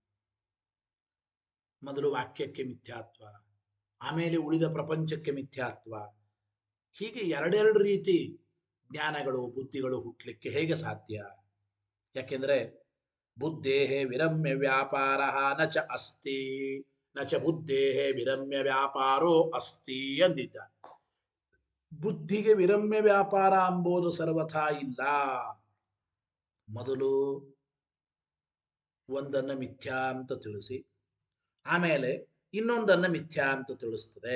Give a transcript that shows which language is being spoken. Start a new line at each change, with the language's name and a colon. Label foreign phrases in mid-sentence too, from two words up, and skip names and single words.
Kannada: ಮೊದಲು ವಾಕ್ಯಕ್ಕೆ ಮಿಥ್ಯಾತ್ವ, ಆಮೇಲೆ ಉಳಿದ ಪ್ರಪಂಚಕ್ಕೆ ಮಿಥ್ಯಾತ್ವ, ಹೀಗೆ ಎರಡೆರಡು ರೀತಿ ಜ್ಞಾನಗಳು ಬುದ್ಧಿಗಳು ಹುಟ್ಟಲಿಕ್ಕೆ ಹೇಗೆ ಸಾಧ್ಯ?
Sanskrit: ಯಾಕೆಂದ್ರೆ ಬುದ್ಧೇಹೇ ವಿರಮ್ಯ ವ್ಯಾಪಾರ ನ ಚ ಅಸ್ತಿ ನ ಚ ಬುದ್ಧೇಹೇ ವಿರಮ್ಯ ವ್ಯಾಪಾರೋ ಅಸ್ತಿ ಅಂದಿದ್ದ.
Kannada: ಬುದ್ಧಿಗೆ ವಿರಮ್ಯ ವ್ಯಾಪಾರ ಎಂಬುದು ಸರ್ವಥಾ ಇಲ್ಲ. ಮೊದಲು ಒಂದನ್ನು ಮಿಥ್ಯಾ ಅಂತ ತಿಳಿಸಿ ಆಮೇಲೆ ಇನ್ನೊಂದನ್ನು ಮಿಥ್ಯಾ ಅಂತ ತಿಳಿಸ್ತದೆ.